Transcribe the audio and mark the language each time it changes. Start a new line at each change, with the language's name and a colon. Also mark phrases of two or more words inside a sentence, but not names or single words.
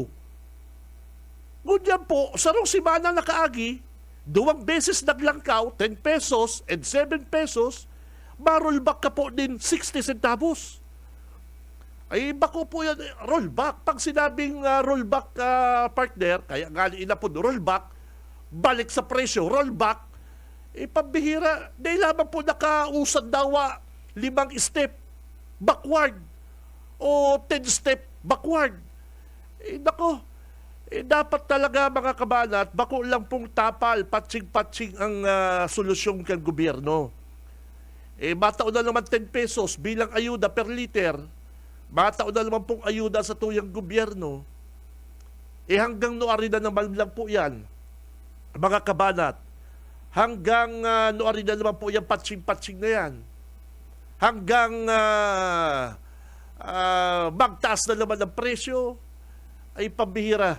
Bikol: Ngunyan po, sarong simana nakaagi, 2 beses naglangkaw, 10 pesos and 7 pesos, ma-rollback ka po din 60 centavos. Ay, bako po yan, rollback.
Filipino: Pag sinabing rollback, partner, kaya nga ina po, rollback, balik sa presyo, rollback, pambihira, dahil lamang po nakausad dawa 5
English: step backward
Filipino: o 10
English: step backward.
Bikol: Nako, dapat talaga mga kabanat, bako lang pong tapal, patching-patching ang solusyon ng gobyerno. Mataon na naman 10 pesos bilang ayuda per liter, mataon na naman pong ayuda sa tuyang gobyerno, hanggang noari na naman lang po yan, mga kabanat, hanggang noari na naman po yan, patching-patching na yan, hanggang magtaas na naman ang presyo, ay pambihira.